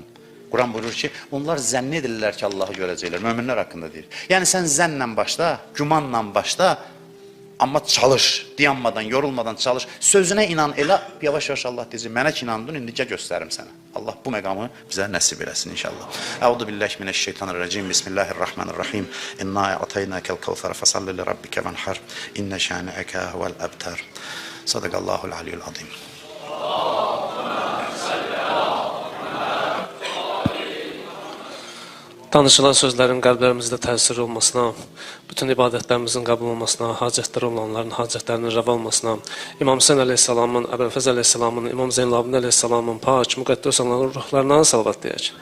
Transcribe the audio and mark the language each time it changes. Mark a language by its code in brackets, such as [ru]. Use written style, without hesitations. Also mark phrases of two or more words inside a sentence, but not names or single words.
[az] Quran buyurur ki, onlar zənn edirlər ki, Allahı görəcəklər. Möminlər haqqında deyir. Yəni sən zənnlə başla, gümanla başla, amma çalış, dayanmadan, yorulmadan çalış. Sözünə inan, elə yavaş-yavaş Allah deyəcək, mənə ki inandın, indicə göstərim sənə. Allah bu məqamı bizə nəsib eləsin inşallah. [ar] أعوذ بالله من الشيطان الرجيم بسم الله الرحمن الرحيم. إنا أعطيناك الكوثر فصل لربك وانحر إن شانئك هو الأبتر. صدق الله العلي العظيم. [az] Danışılan sözlərin qəlblərimizdə təsir olmasına, bütün ibadətlərimizin qəbul olmasına, hacətləri olanların hacətlərinin rəva olmasına, İmam Hüseyn əleyhissalamın, Əbülfəz əleyhissalamın, İmam Zeynalabdin əleyhissalamın pak, müqəddəs olanların ruhlarına salavat deyək.